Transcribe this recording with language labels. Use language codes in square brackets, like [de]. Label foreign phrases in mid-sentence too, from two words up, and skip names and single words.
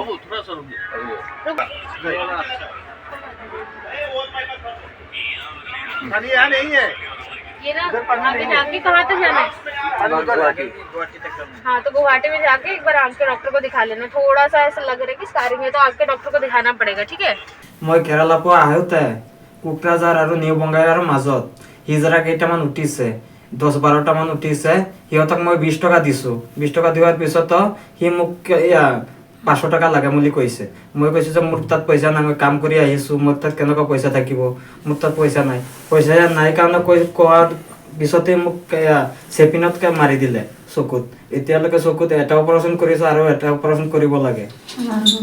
[hi] नहीं है ये ना अभी जाके कहाँ तक जाना है? हाँ तो गुवाहाटी में जाके एक बार आँख के डॉक्टर को दिखा लेना। थोड़ा सा ऐसा लग रहा है कि स्कारिंग है तो आँख के डॉक्टर को दिखाना पड़ेगा, ठीक है? [as] মই কেৰালা পৰা আহোঁতে কোকৰাঝাৰ আৰু নিউ বংগাইগাঁৱৰ মাজত হিজৰা কেইটামান উঠিছে 10-12টা মান উঠিছে সিহঁতক মই 20 টকা দিছোঁ 20 টকা দিয়াৰ পিছত সি মোক 500 টকা লাগে বুলি কৈছে মই কৈছোঁ যে মোৰ তাত পইচা নাই মই কাম কৰি আহিছোঁ মোৰ তাত কেনেকুৱা পইচা থাকিব মোৰ তাত পইচা নাই কাৰণে কোৱাৰ পিছতে মোক চেপিনত মাৰি দিলে চকুত এতিয়ালৈকে চকুত এটা অপাৰেশ্যন কৰিছে আৰু এটা অপাৰেশ্যন কৰিব লাগে